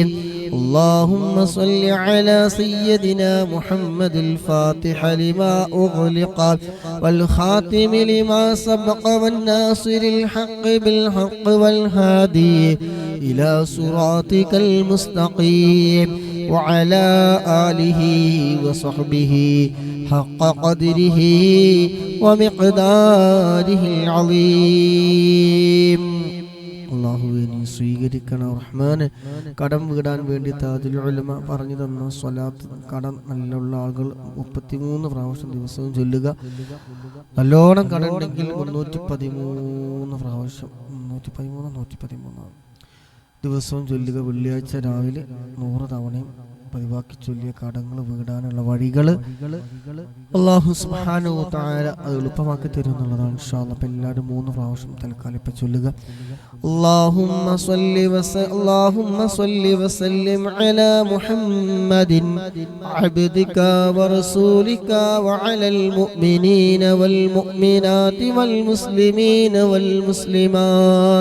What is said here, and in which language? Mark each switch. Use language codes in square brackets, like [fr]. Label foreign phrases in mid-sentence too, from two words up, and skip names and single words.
[ar] اللهم صل على سيدنا محمد الفاتح لما أغلق والخاتم لما سبق والناصر الحق بالحق والهادي إلى صراطك المستقيم وعلى آله وصحبه حق قدره ومقداره العظيم. [ml] അല്ലാഹുവേ നീ സ്വീകരിക്കണം റഹ്മാനെ. കടം വീടാൻ വേണ്ടി താജുൽ ഉലമ പറഞ്ഞു തന്ന സ്വലാത്ത് കടം നല്ലുള്ള ആളുകൾ 33 പ്രാവശ്യം ദിവസവും ചൊല്ലുക. നല്ലോണം കടമുണ്ടെങ്കിൽ 313 പ്രാവശ്യം 113 ദിവസവും ചൊല്ലുക. വെള്ളിയാഴ്ച രാവിലെ 100 തവണയും പതിവാക്കി ചൊല്ലിയ കടങ്ങൾ വീടാനുള്ള വഴികൾ അല്ലാഹു [ar] سبحانه وتعالى [ml] അത് എളുപ്പമാക്കി തരും എന്നുള്ളതാണ് [ar] إن شاء الله. [ml] അപ്പോൾ എല്ലാവരും 3 പ്രാവശ്യം തൽക്കാലം ഇപ്പം ചൊല്ലുക. [ar] اللهم صل وسلم على محمد عبدك ورسولك وعلى المؤمنين والمؤمنات والمسلمين والمسلمات.